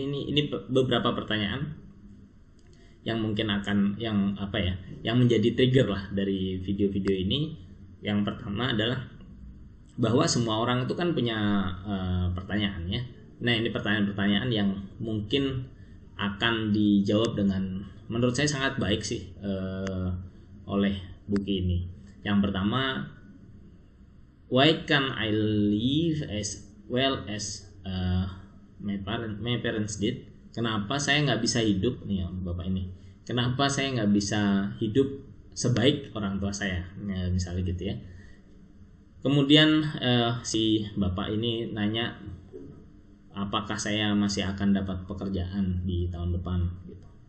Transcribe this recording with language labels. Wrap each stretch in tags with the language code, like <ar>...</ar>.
<id>Ini beberapa pertanyaan yang mungkin yang menjadi trigger lah dari video-video ini. Yang pertama adalah bahwa semua orang itu kan punya pertanyaan ya. Nah, ini pertanyaan-pertanyaan yang mungkin akan dijawab dengan, menurut saya sangat baik sih oleh buku ini. Yang pertama,</id> <en>why can I live as well as my parents did?</en> <id>Kenapa saya nggak bisa hidup nih bapak ini? Kenapa saya nggak bisa hidup sebaik orang tua saya? Ya, misalnya gitu ya. Kemudian si bapak ini nanya, apakah saya masih akan dapat pekerjaan di tahun depan? Gitu.</id>